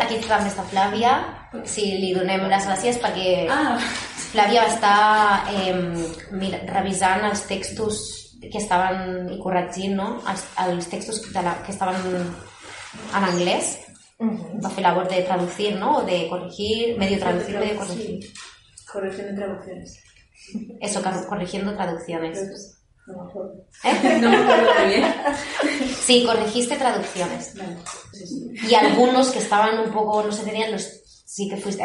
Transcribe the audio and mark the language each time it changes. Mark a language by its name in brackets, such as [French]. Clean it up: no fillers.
[Spanish] Aquí también está Flavia. Sí, le donem las gracias porque... Ah. [Catalan] Flavia va estar revisant els textos que estaven... i corregint, no? Els textos que estaven en anglès. Va fer labor de traducir, no? [Spanish] O de corregir, medio traducir, medio corregir. Sí. Corregir de traducciones. Eso, corrigiendo traducciones. No me acuerdo. ¿Eh? No me acuerdo bien. Sí, corregiste traducciones. Vale, sí. Y algunos que estaban un poco, no sé, tenían los. Sí, que fuiste.